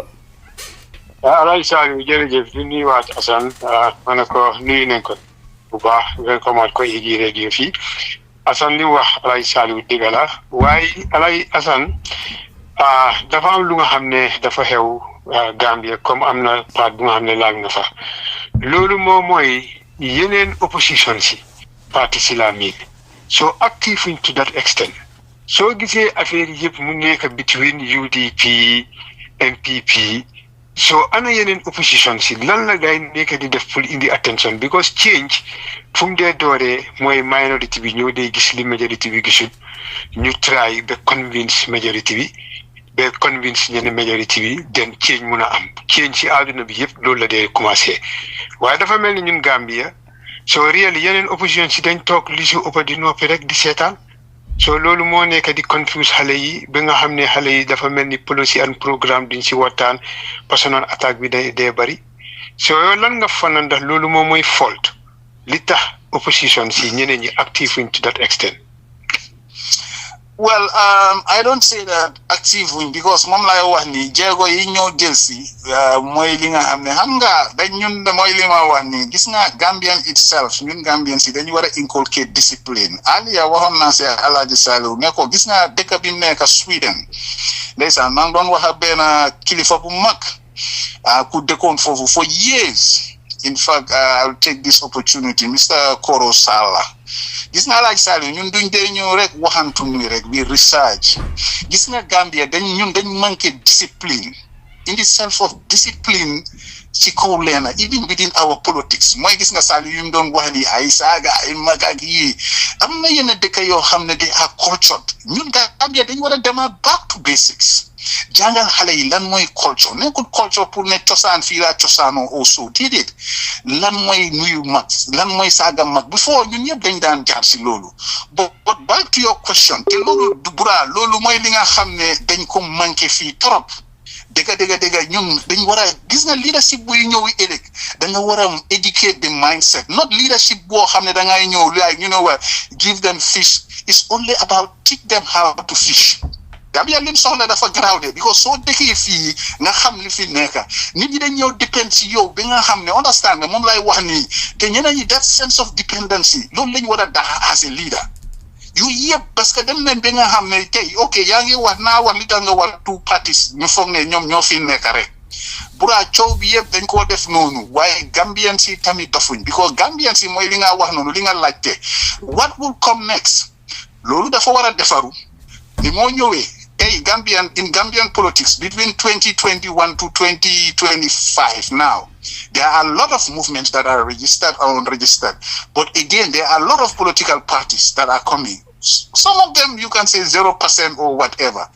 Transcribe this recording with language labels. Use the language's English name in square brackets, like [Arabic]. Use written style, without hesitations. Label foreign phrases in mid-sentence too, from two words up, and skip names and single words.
[Wolof] Alaaji Saliou jërëjëf di nuyuwaat Assane ma ne ko nuyu nañ ko bu baax ngeen ko mat ko igi radio fii Assane li wax Alaaji Saliou dëgg la waaye Alaaji Assane dafa am lu nga xam ne dafa xew Gambia comme am na part bu nga xam ne laal na fa loolu moom mooy yeneen opposition si [French] parti islamique [English] so active to that extent [Wolof] soo gisee affaire yëpp mu nekk between UDP NPP so ana yeneen opposition si lan la gay nekk di def pour indi attention [English] because change [Wolof] fu mu dee dooree mooy minority bi ñoo dee gis li majority bi gisul ñu try ba convince majority bi ba convince ñeneen majority bi den change mun a am change si àdduna bi yëpp loolu la dee commencé waaye dafa mel ni ñun Gambia [English] so really [Wolof] yeneen opposition si dañ toog li si ëpp di noppi rek di seetaan so loolu moo nekk di confuse xale yi ba nga xam ne xale yi dafa mel ni [English] policy and programme [Wolof] duñ si waxtaan [French] parce que [Wolof] noonu attaque bi day bari so yow lan nga fanaan ndax loolu moom mooy fault li tax opposition si ñeneen ñi active wuñ [English] to that extent. Well, I don't say that active wing because [Wolof] mom lay wax ni jéego yi ñoo jël si mooy li nga xam ne xam nga dañ ñun mooy li ma wax ni gis nga [English] Gambian itself [Wolof] ñun Gambian si dañu war a [English] inculcate discipline. [Wolof] Aliya waxoon naa si Alaaji Saliou ne ko gis nga dëkk bi mu nekk Sweden ndeysaan maa ngi doon wax ak benn kilifa bu mag ku dëkkoon foofu [English] for years. In fact, I'll take this opportunity, Mr. Koro Sala. [Wolof] Gis nga Alaaji Saliou ñun duñ dee ñëw rek waxantu ni rek [English] we research. [Wolof] Gis nga Gambia dañ manqué discipline. [English] In the self of discipline [Wolof] ci kaw leena [English] even within our politics [Wolof] mooy gis nga Saliou yu mu doon wax ni ay saaga ay mag ak yi am na yenn dëkk yoo xam ne [English] they are cultured [Wolof] ñun Gambia dañ war a demaat [English] back to basics. [Wolof] Jàngal xale yi lan mooy culture nekkul culture pour ne cosaan fii laa cosaanoo also déedéet lan mooy nuyu mag lan mooy saaga mag before ñun ñëpp dañ daan jaar si loolu [English] but back to your question [Wolof] te loolu du bura loolu mooy li nga xam ne dañ ko manqué fii trop dëgg ñun dañ war a gis nga leadership buy ñëw ëllëg da nga war a [English] educate the mindset not leadership [Wolof] boo xam ne da ngay ñëw [English] like you know what give them fish it's only about teach them how to fish. [Wolof] Gambia lim soxla dafa garaaw de because soo dëkkee fii nga xam li fi nekk nit ñi dañ ñëw depend si yow bi nga xam ne understand nga moom lay wax nii te ñeneen ñi [English] that sense of dependency [Wolof] loolu lañ war a daxa [English] as a leader [Wolof] yooyu yëpp [French] parce que [Wolof] dem nañ bi nga xam ne tey ok yaa ngi wax naa wax li tax nga war [English] two parties [Wolof] ñu foog ne ñoom ñoo fi nekk rek bura coow bi yëpp dañ koo def noonu waaye Gambian si tamit dofuñ because Gambian si mooy li nga wax noonu li nga laajte [English] what will come next [Wolof] loolu dafa war a defaru li moo ñëwee [English] in Gambian politics between 2021 to 2025 now, there are a lot of movements that are registered or unregistered. But again, there are a lot of political parties that are coming. Some of them you can say 0% or whatever.